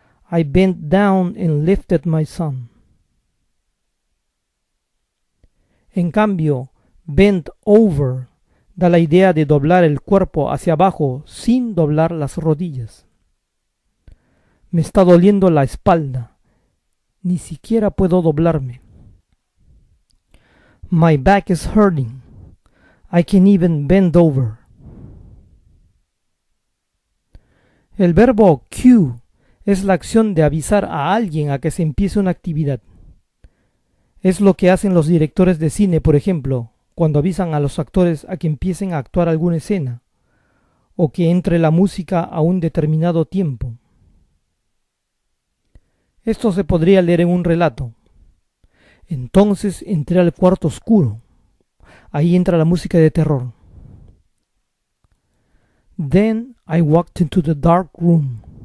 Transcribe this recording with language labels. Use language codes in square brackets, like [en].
[en] I bent down and lifted my son. [es] En cambio, bent over da la idea de doblar el cuerpo hacia abajo sin doblar las rodillas. Me está doliendo la espalda. Ni siquiera puedo doblarme. [en] My back is hurting. I can't even bend over. [es] El verbo cue es la acción de avisar a alguien a que se empiece una actividad. Es lo que hacen los directores de cine, por ejemplo, cuando avisan a los actores a que empiecen a actuar alguna escena, o que entre la música a un determinado tiempo. Esto se podría leer en un relato. Entonces entré al cuarto oscuro. Ahí entra la música de terror. [en] Then I walked into the dark room.